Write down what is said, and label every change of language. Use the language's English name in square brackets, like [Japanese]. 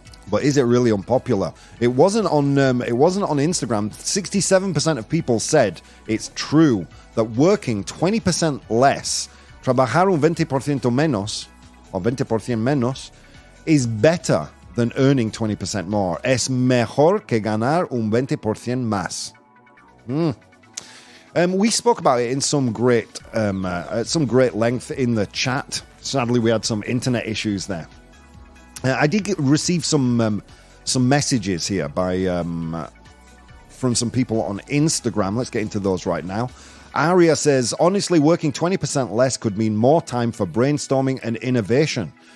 [English] But is it really unpopular? It wasn't on Instagram. 67% of people said it's true that working 20% less, [Spanish] trabajar un 20% menos, [English] or [Spanish] 20% menos, [English] is better than earning 20% more. [Spanish] Es mejor que ganar un 20% más. [English] We spoke about it in some great length in the chat. Sadly, we had some internet issues there. I did receive some messages here from some people on Instagram. Let's get into those right now. Aria says, honestly, working 20% less could mean more time for brainstorming and innovation.